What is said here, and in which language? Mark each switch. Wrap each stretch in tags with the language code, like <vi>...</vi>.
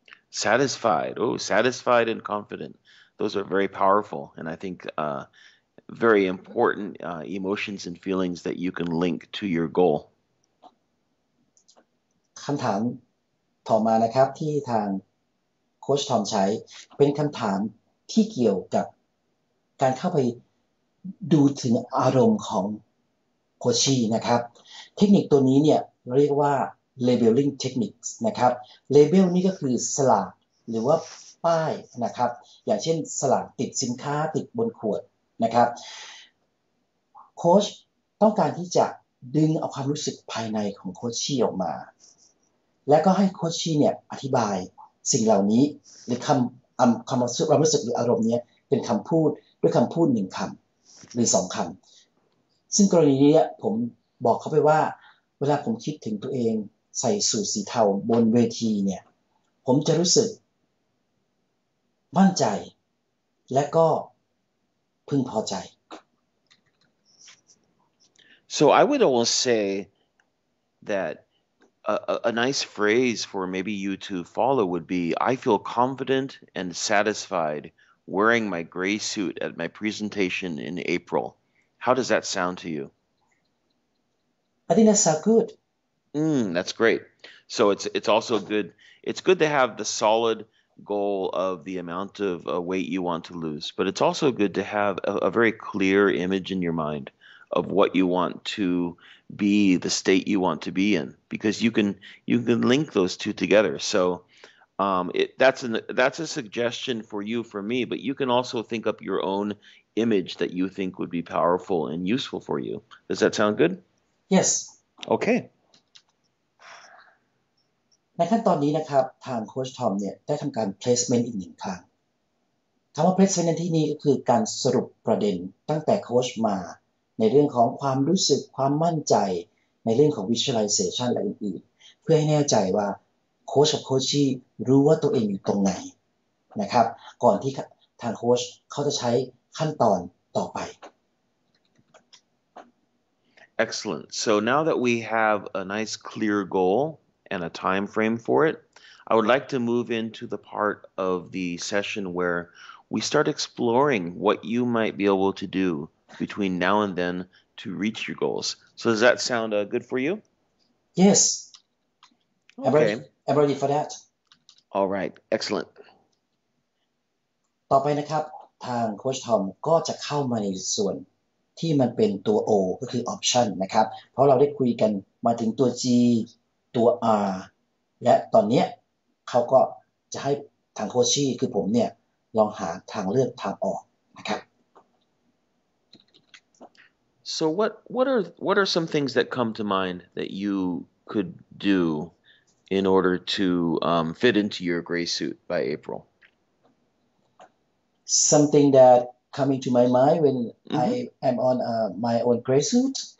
<en>Satisfied. Oh, satisfied and confident. Those are very powerful, and I think very important emotions and feelings that you can link to your goal.</en> <th>คำถามต่อมานะครับที่ทางโค้ชทอมใช้เป็นคำถามที่เกี่ยวกับการเข้าไปดูถึงอารมณ์ของโคชชี่นะครับเทคนิคตัวนี้เนี่ยเรียกว่า</th> <en>labeling techniques</en> <th>นะครับ label นี่ก็คือสลากหรือว่าป้ายนะครับอย่างเช่นสลากติดสินค้าติดบนขวดนะครับ โค้ชต้องการที่จะดึงเอาความรู้สึกภายในของโคชชี่ออกมาและก็ให้โคชชี่เนี่ยอธิบายสิ่งเหล่านี้หรือความรู้สึกหรืออารมณ์นี้เป็นคำพูดด้วยคำพูดหนึ่งคำหรือสองคำซึ่งกรณีนี้ผมบอกเขาไปว่าเวลาผมคิดถึงตัวเองใส่สูทสีเทาบนเวทีเนี่ยผมจะรู้สึกมั่นใจและก็พึงพอใจ</th> <en>So I would almost say that a nice phrase for maybe you to follow would be, I feel confident and satisfied wearing my gray suit at my presentation in April. How does that sound to you? I think that sounds good. That's great. So it's also good. It's good to have the solid goal of the amount of weight you want to lose, but it's also good to have a very clear image in your mind of what you want to be, the state you want to be in, because you can link those two together. So that's a suggestion for you, for me, but you can also think up your own image that you think would be powerful and useful for you. Does that sound good? Yes. Okay.</en> <th>ในขั้นตอนนี้นะครับทางโค้ชทอมเนี่ยได้ทำการ placement อีกหนึ่งครั้งคำว่า placement ในที่นี้ก็คือการสรุปประเด็นตั้งแต่โค้ชมาในเรื่องของความรู้สึกความมั่นใจในเรื่องของ visualization และอื่นๆเพื่อให้แน่ใจว่าโค้ชกับโคชชี่รู้ว่าตัวเองอยู่ตรงไหนนะครับก่อนที่ทางโค้ชเขาจะใช้ขั้นตอนต่อไป</th> <en>Excellent. So now that we have a nice clear goal and a time frame for it, I would like to move into the part of the session where we start exploring what you might be able to do between now and then to reach your goals. So does that sound good for you? Yes. Okay. I'm ready for that. All right. Excellent.</en> <th>ต่อไปนะครับทางโค้ชทอมก็จะเข้ามาในส่วนที่มันเป็นตัว O ก็คือ option นะครับเพราะเราได้คุยกันมาถึงตัว G ตัว R และตอนนี้เขาก็จะให้ทางโคชชี่คือผมเนี่ยลองหาทางเลือกทางออกนะครับ</th> <en>So what are some things that come to mind that you could do in order to fit into your gray suit by April? Something that coming to my mind when I am on my own gray suit.</en>